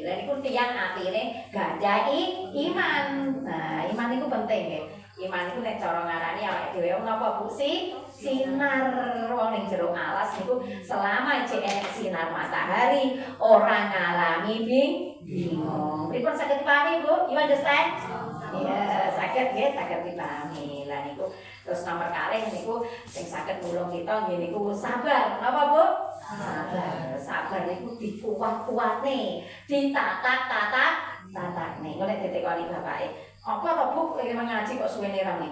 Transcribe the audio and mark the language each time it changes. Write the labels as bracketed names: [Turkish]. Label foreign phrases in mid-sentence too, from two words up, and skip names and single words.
[Javanese] Lah niku tiyang atine gadhahi iman. Nah, iman niku penting nggih. Iman itu nek cara ngarani awake dhewe napa Bu sinar wong ning jero alas niku selama jek sinar matahari ora ngalami bingung. Pripun saged dipahami Bu? [English] You understand? [Javanese] Ya, saged nggih, saged dipahami. Lah niku Terus nomor kalih niku sing saged nulung kita nggih niku sabar. Napa Bu? Sabar. Sabar niku dikuat-kuatne, ditatak-tatak-tatakne. Engko nek ditekoni bapake, apa to Bu kowe ngaji kok suwene rame?